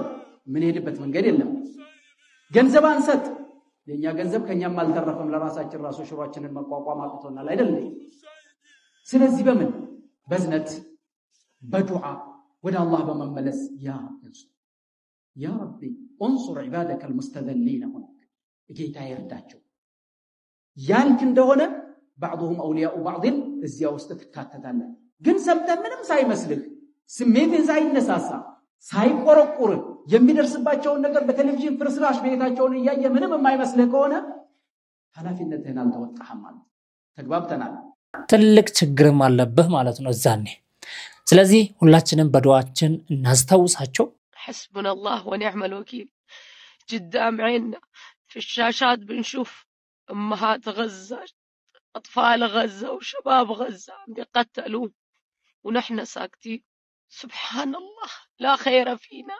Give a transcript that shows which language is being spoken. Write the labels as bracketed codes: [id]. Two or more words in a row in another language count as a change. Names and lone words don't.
[am] ምን ሄድበት መንገድ የለም። ገንዘብ አንሰጥ። የኛ ገንዘብ ከኛም አልተረፈም። ለራሳችን ራሱ ሽሯችንን መቋቋም አቅቶናል አይደል? ስለዚህ በምን በዝነት በዱዓ ወደ አላህ በመመለስ [ar] يا ربي انصر عبادك المستذلين هناك [am] ጌታ ይርዳቸው ያልክ እንደሆነ [ar] بعضهم اولياء بعض [am] እዚያ ውስጥ ተካተታለህ። ግን ሰምተህ ምንም ሳይመስልህ ስሜትን ሳይነሳሳ ሳይቆረቁር የሚደርስባቸውን ነገር በቴሌቪዥን ፍርስራሽ ቤታቸውን እያየ ምንም የማይመስልህ ከሆነ ኃላፊነትህን አልተወጣህም ማለት ተግባብተናል። ትልቅ ችግርም አለብህ ማለት ነው እዛኔ። ስለዚህ ሁላችንም በዱዓችን እናስተውሳቸው። [ar] حسبنا الله ونعم الوكيل. قدام عيننا في الشاشات بنشوف أمهات غزة أطفال غزة وشباب غزة عم يقتلوا ونحن ساكتين. سبحان الله لا خير فينا.